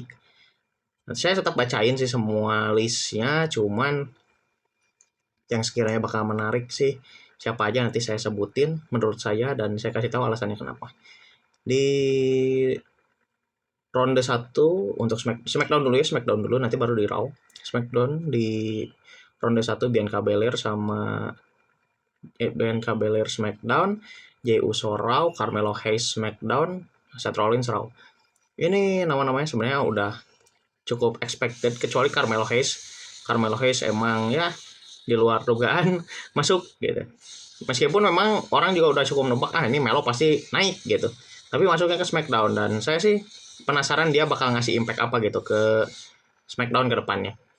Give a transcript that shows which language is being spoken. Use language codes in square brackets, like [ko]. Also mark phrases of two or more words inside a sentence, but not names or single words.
[id] Saya tetap bacain sih semua listnya, cuman yang sekiranya bakal menarik sih siapa aja nanti saya sebutin menurut saya dan saya kasih tahu alasannya kenapa. Di ronde 1 untuk Smackdown dulu ya, Smackdown dulu nanti baru di Raw. Smackdown di ronde 1 Bianca Belair sama Bianca Belair Smackdown, Jey Uso Raw, Carmelo Hayes Smackdown, Seth Rollins Raw. Ini nama-namanya sebenarnya udah cukup expected kecuali Carmelo Hayes. Carmelo Hayes emang ya di luar dugaan masuk gitu. Meskipun memang orang juga udah cukup nebak ini Melo pasti naik gitu. Tapi masuknya ke Smackdown dan saya sih penasaran dia bakal ngasih impact apa gitu ke Smackdown ke depannya.